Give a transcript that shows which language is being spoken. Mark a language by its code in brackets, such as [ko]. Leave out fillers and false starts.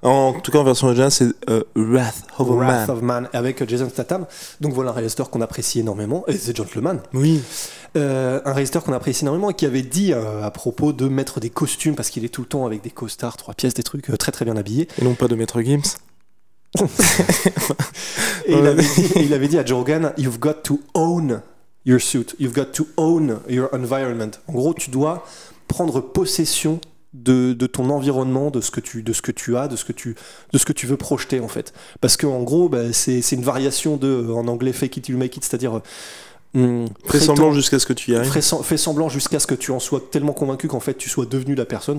[fr] En tout cas, en version originale, c'est Wrath of Man, avec Jason Statham. Donc voilà un réalisateur qu'on apprécie énormément, et c'est Gentleman. Oui. Un réalisateur qu'on apprécie énormément et qui avait dit à propos de mettre des costumes, parce qu'il est tout le temps avec des costards, 3 pièces, des trucs très très bien habillés. Et non pas de Maître Gims. Et il avait dit à Joe Rogan, [en] you've got to own your suit, you've got to own your environment. [fr] En gros, tu dois prendre possession de ton environnement, de ce que tu as, de ce que tu veux projeter en fait. Parce qu'en gros, c'est une variation en anglais [en] fake it till you make it, [fr] c'est-à-dire fais semblant jusqu'à ce que tu y arrives. Fais semblant jusqu'à ce que tu en sois tellement convaincu qu'en fait tu sois devenu la personne.